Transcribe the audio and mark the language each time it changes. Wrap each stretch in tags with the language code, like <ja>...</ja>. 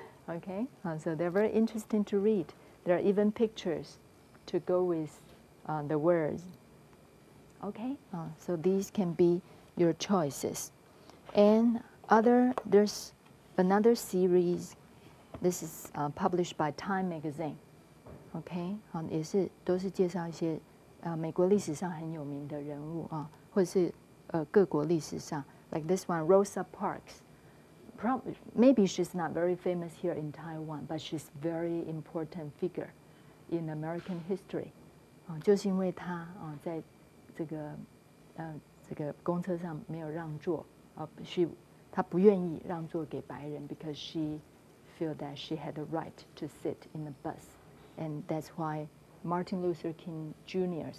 <en>Okay, so they're very interesting to read. There are even pictures to go with the words. Okay, so these can be your choices. And there's another series. This is published by Time magazine.</en> <zh>Okay, 都是介绍一些美国历史上很有名的人物或者是各国历史上</zh> <en>like this one,</en> <zh>Rosa Parks.</zh> <en>Maybe she's not very famous here in Taiwan, but she's very important figure in American history.</en> <zh>就是因为她在这个公车上没有让座她不愿意让座给白人</zh> <en>because she feel that she had the right to sit in the bus, and that's why Martin Luther King Jr.</en>